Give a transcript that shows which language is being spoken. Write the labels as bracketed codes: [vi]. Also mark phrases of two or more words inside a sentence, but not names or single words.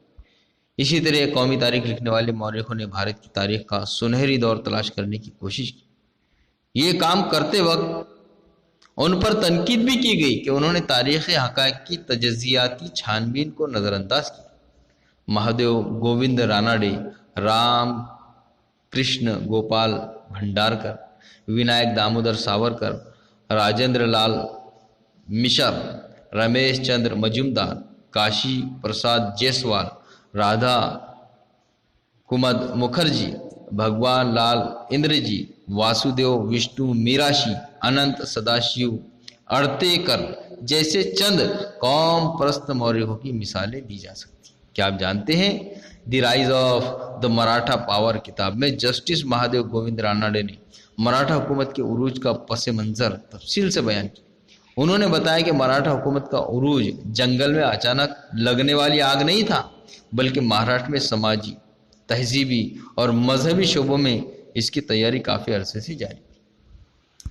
[ur] اسی طرح قومی تاریخ لکھنے والے مورخوں نے بھارت کی تاریخ کا سنہری دور تلاش کرنے کی کوشش کی۔ یہ کام کرتے وقت ان پر تنقید بھی کی گئی کہ انہوں نے تاریخی حقائق کی تجزیاتی چھانبین کو نظر انداز کیا۔ مہادیو گووند راناڈے، رام کرشن گوپال بھنڈارکر، ونائک دامودر ساورکر، راجندر لال مشر، رمیش چندر مجومدار، کاشی پرساد جیسوال، رادھا کمد مکھرجی، بھگوان لال اندرجی، واسودیو وشنو میراشی، اننت سداشیو اڑتیکر جیسے چند قوم پرست مورخوں کی مثالیں دی جا سکتی۔ کیا آپ جانتے ہیں دی رائز آف دا مراٹھا پاور کتاب میں جسٹس مہادیو گووند راناڈے نے مراٹھا حکومت کے عروج کا پس منظر تفصیل سے بیان کیا۔ انہوں نے بتایا کہ مراٹھا حکومت کا عروج جنگل میں اچانک لگنے والی آگ نہیں تھا، بلکہ مہاراشٹر میں سماجی، تہذیبی اور مذہبی شعبوں میں اس کی تیاری کافی عرصے سے جاری تھی۔